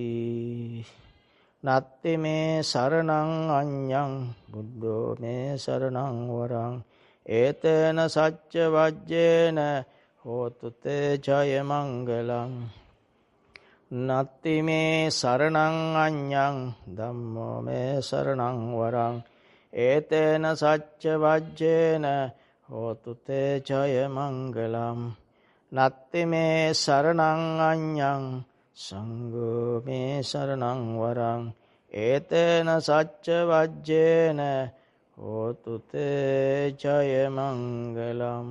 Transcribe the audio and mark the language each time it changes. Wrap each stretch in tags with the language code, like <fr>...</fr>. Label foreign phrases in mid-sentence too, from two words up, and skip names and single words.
<pi>නත්ති මේ සරණං අඤ්ඤං බුද්ධෝ මේ සරණං වරං ඒතේන සච්ච වජ්ජේන හෝතු තේ ජය මංගලං. නත්ති මේ සරණං අඤ්ඤං ධම්මෝ මේ සරණං වරං ඒතේන සච්ච වජ්ජේන හෝතු තේ ජය මංගලං. නත්ති මේ සරණං අඤ්ඤං සංඝෝ මේ සරණං වරං ඒතේන සච්ච වජ්ජේන හෝතු තේ ජය මංගලම්.</pi>